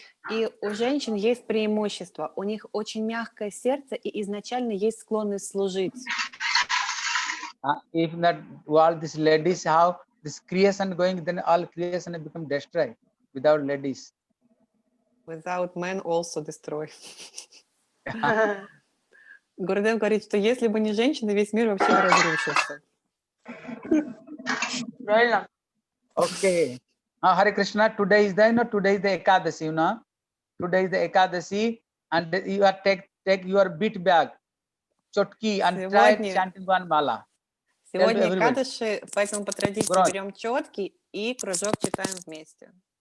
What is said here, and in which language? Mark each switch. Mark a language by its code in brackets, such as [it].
[ru] И у женщин есть преимущество. У них очень мягкое сердце и изначально есть склонность служить. [en] If not all these ladies, how this creation going, then all creation become destroyed without ladies. Without men also destroy. [ru] Гурудев говорит, что если бы не женщины, весь мир вообще бы разрушился. Правильно. [en] Okay. Hare Krishna, today is the Ekadashi, Today is the Ekadashi, and you are take your beat bag, chotki, and try chanting one mala. [ru] Сегодня экадаши, поэтому по традиции берем четки и кружок читаем вместе.